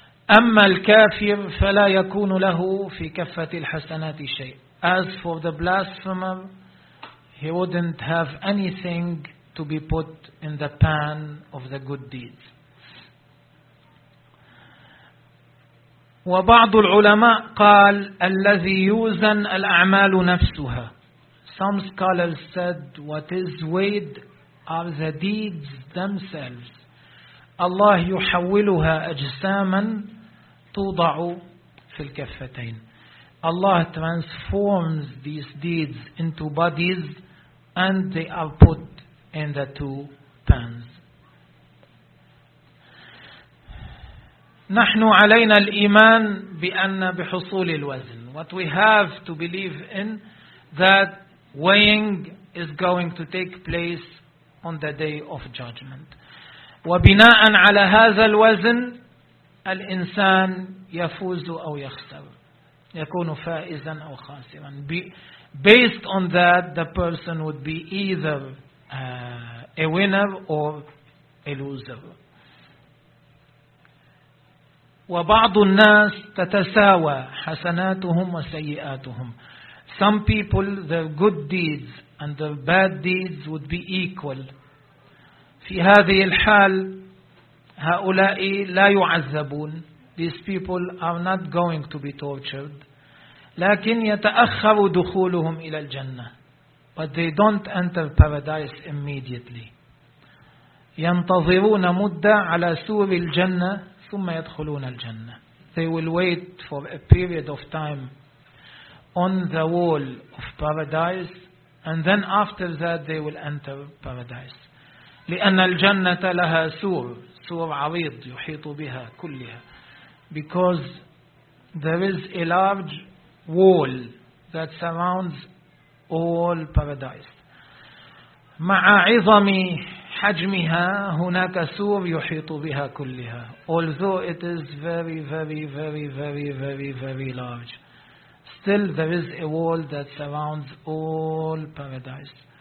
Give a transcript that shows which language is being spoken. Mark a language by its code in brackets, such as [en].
[ar] أما الكافر فلا يكون له في كفة الحسنات شيء. [en] As for the blasphemer, he wouldn't have anything to be put in the pan of the good deeds. [ar] وبعض العلماء قال الذي يوزن الأعمال نفسها. [en] Some scholars said what is weighed are the deeds themselves. [ar] الله يحولها أجساما توضع في الكفتين. [en] Allah transforms these deeds into bodies and they are put in the two pans. [ar] نحن علينا الإيمان بأن بحصول الوزن. [en] What we have to believe in, that weighing is going to take place on the day of judgment. [ar] وبناء على هذا الوزن الإنسان يفوز أو يخسر, يكون فائزا أو خاسرا. [en] Based on that, the person would be either a winner or a loser. [ar] وبعض الناس تتساوى حسناتهم وسيئاتهم. [en] Some people, their good deeds and their bad deeds would be equal. [ar] في هذه الحال هؤلاء لا يعذبون. [en] These people are not going to be tortured. [ar] لكن يتأخر دخولهم إلى الجنة. [en] But they don't enter paradise immediately. [ar] ينتظرون مدة على سور الجنة ثم يدخلون الجنة. [en] They will wait for a period of time on the wall of paradise and then after that they will enter paradise. [ar] لأن الجنة لها سور, سور عريض يحيط بها كلها. [en] Because there is a large wall that surrounds all paradise. [ar] مع عظم حجمها هناك سور يحيط بها كلها. [en] Although it is very, very, very, very, very, very large, still there is a wall that surrounds all paradise.